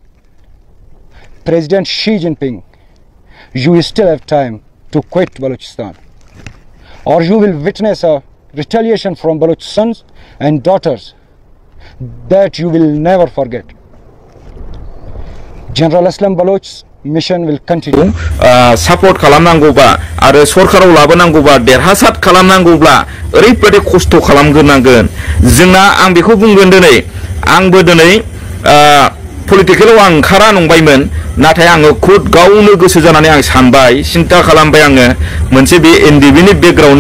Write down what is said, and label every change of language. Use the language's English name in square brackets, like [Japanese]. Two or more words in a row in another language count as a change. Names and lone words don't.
[English] President Xi Jinping, you still have time to quit Balochistan, or you will witness a retaliation from Baloch sons and daughters that you will never forget. General Aslam Baloch's mission will continue. [Bodo] Support खालामनांगौबा आरो सरकाराव लाबोनांगौबा देरहासार खालामनांगौब्ला ओरैबायदि खस्थ' खालामग्रोनांगोन जोंना आं बेखौ बुंगोन दिनै आंबो दिनै पलिटिकेलाव आं ओंखारा नंबायमोन नाथाय आङो खुद गावनो गोसो जानानै आं सानबाय सिन्था खालामबाय आङो मोनसे बे एनडिबिनि बेकग्राउन्डनिफ्राय